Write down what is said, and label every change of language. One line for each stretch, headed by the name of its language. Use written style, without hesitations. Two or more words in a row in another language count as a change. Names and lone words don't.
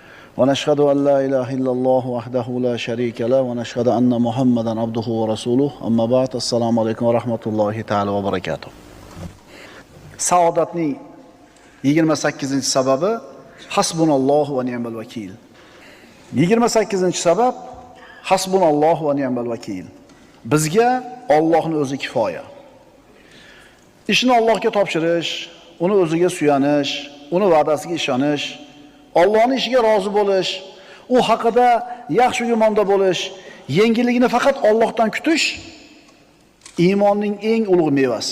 Arabic: ونشهد أن لا إله إلا الله وحده لا شريك له ونشهد أن محمدا عبده ورسوله أما بعد السلام عليكم ورحمة الله تعالى وبركاته.
Uzbek: Saodatning 28-sababi
Arabic: حسبنا الله ونعم الوكيل.
Uzbek: 28-sabab
Arabic: حسبنا الله ونعم الوكيل.
Uzbek: Bizga Allohning o'zi kifoya. Ishni Allohga topshirish, uni o'ziga suyanish, uni va'dasiga ishonish, Allohning ishiga rozi bo'lish, u haqida yaxshi gumonda bo'lish, yengilligini faqat Allohdan kutish iymonning eng ulug' mevasi.